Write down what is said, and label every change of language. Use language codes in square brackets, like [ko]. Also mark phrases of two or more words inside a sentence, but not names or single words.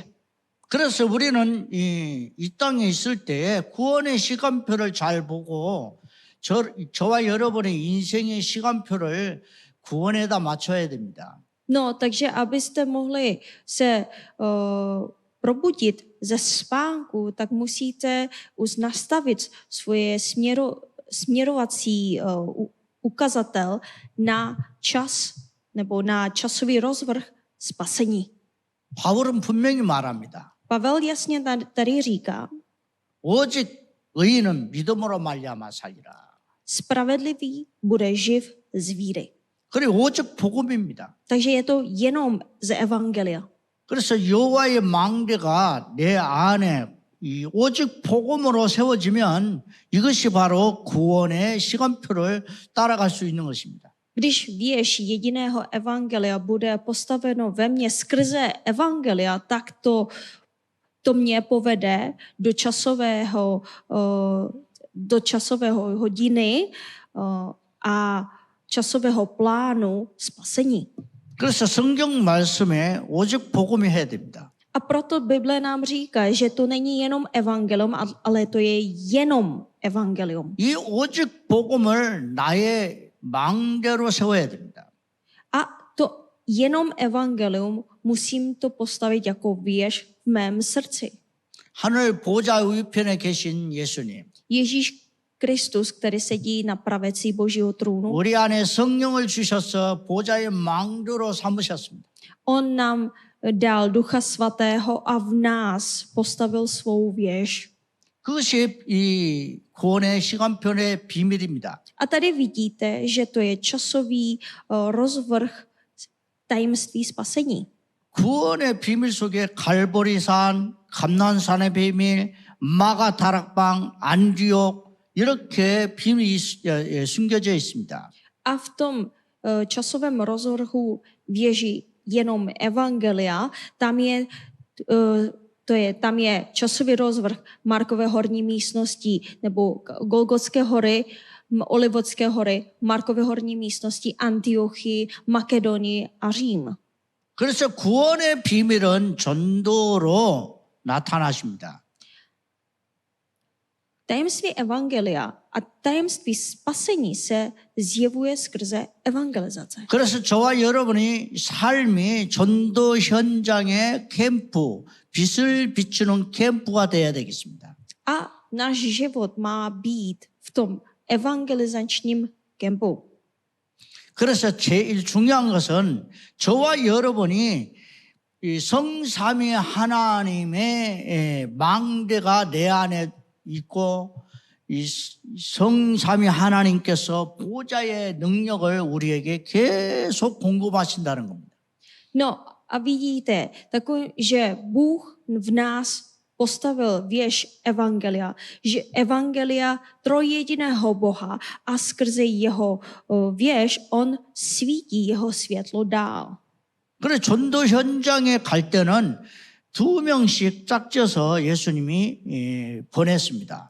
[ko] 그래서 우리는 이 땅에 있을 때에 구원의 시간표를 잘 보고 저와 여러분의 인생의 시간표를 구원에다 맞춰야 됩니다. [cs] No, takže abyste mohli se probudit ze spánku, tak musíte už nastavit svoje směrovací ukazatel na čas nebo na časový rozvrh spasení. [ko] 바울은 분명히 말합니다. [cs] Pavel jasně tady říká, [ko] 오직 의인은 믿음으로 말미암아 살리라. [cs] spravedlivý bude živ z víry. [ko] 그리고 오직 복음입니다. [cs] Takže je to jenom z evangelia. [ko] 그래서 여호와의 망대가 내 안에 이 오직 복음으로 세워지면 이것이 바로 구원의 시간표를 따라갈 수 있는 것입니다. [cs] Když věž jediného evangelia bude postaveno ve mně skrze evangelia, tak to mě povede do časového hodiny a časového plánu spasení. [ko] 그래서 성경 말씀에 오직 복음이 해야 됩니다. [cs] A proto Bible nám říká, že to není jenom evangelium, ale to je jenom evangelium. [ko] 이 오직 복음을 나의 망대로 세워야 됩니다. [cs] A to jenom evangelium musím to postavit jako věž v mém srdci. [ko] 하늘 보좌 우편에 계신 예수님, [cs] Ježíš Kristus, který sedí na pravici Božího trůnu, [ko] 우리 안에 성령을 주셔서 보좌의 망대로 삼으셨습니다. [cs] on nám dal Ducha Svatého a v nás postavil svou věž. [ko] 그것이 이 구원의 시간표의 비밀입니다. [cs] A tady vidíte, že to je časový rozvrh tajemství spasení. [ko] 구원의 비밀 속에 갈보리산, 감난산의 비밀, 마가 다락방, 안디옥 이렇게 비밀이 숨겨져 있습니다. [cs] A v tom časovém rozvrhu věži jenom evangelia, tam je časový rozvrh Markové horní místnosti nebo Golgotské hory, Olivodské hory, Markové horní místnosti, Antiochii, Makedonii a Řím. [ko] 그래서 구원의 비밀은 전도로 나타나십니다. [cs] Tajemství evangelia a tajemství spasení se zjevuje skrze evangelizace. [ko] 그래서 저와 여러분이 삶이 전도 현장의 캠프, 빛을 비추는 캠프가 되어야 되겠습니다. [cs] A náš život má být v tom evangelizačním kempu. [ko] 그래서 제일 중요한 것은 저와 여러분이 이 성삼위 하나님의 망대가 내 안에 있고 이 성삼위 하나님께서 보좌의 능력을 우리에게 계속 공급하신다는 겁니다. [cs] No a vidíte, že Bůh v nás postavil věž evangelia, že evangelia trojjediného Boha a skrze jeho věž on svítí jeho světlo dál. [ko] 그래 전도 현장에 갈 때는 2명씩 짝져서 예수님이 보냈습니다.